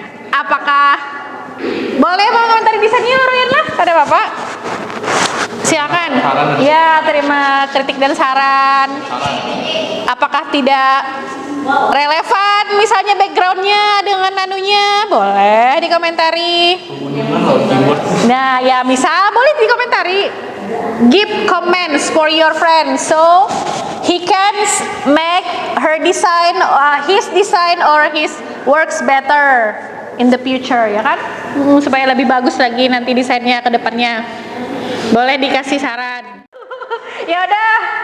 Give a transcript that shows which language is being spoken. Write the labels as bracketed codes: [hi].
[id] Apakah boleh mau komentari desainnya Royan lah? Ada Bapak? Silakan. Ya, terima kritik dan saran. Apakah tidak relevan misalnya backgroundnya dengan anunya, boleh dikomentari. Nah ya, misal boleh dikomentari. [en] Give comments for your friend so he can make her design, his design or his works better in the future, [id] ya kan? Supaya lebih bagus lagi nanti desainnya ke depannya. Boleh dikasih saran. Ya udah,